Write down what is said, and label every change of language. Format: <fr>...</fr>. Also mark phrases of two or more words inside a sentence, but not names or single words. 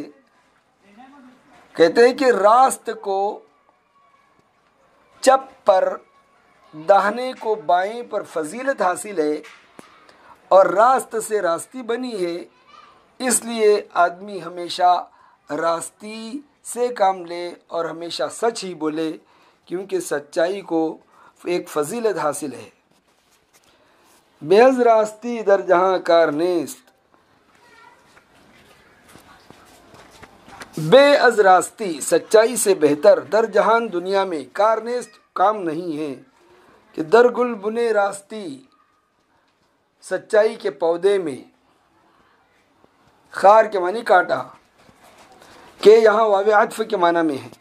<ur>کہتے ہیں کہ راست کو چپ پر، داہنے کو بائیں پر فضیلت حاصل ہے، اور راست سے راستی بنی ہے. اس لیے آدمی ہمیشہ راستی سے کام لے اور ہمیشہ سچ ہی بولے، کیونکہ سچائی کو ایک فضیلت حاصل ہے.</ur> <fa>بے از راستی در جہاں کار نیست. بے از راستی</fa> <ur>سچائی سے بہتر،</ur> <fa>در جہان</fa> <ur>دنیا میں،</ur> <fa>کار نیست</fa> <ur>کام نہیں ہے.</ur> <fa>کہ در گل بنے راستی</fa> <ur>سچائی کے پودے میں. خار کے معنی کانٹا، کہ یہاں واو عطف کے معنی میں ہے.</ur>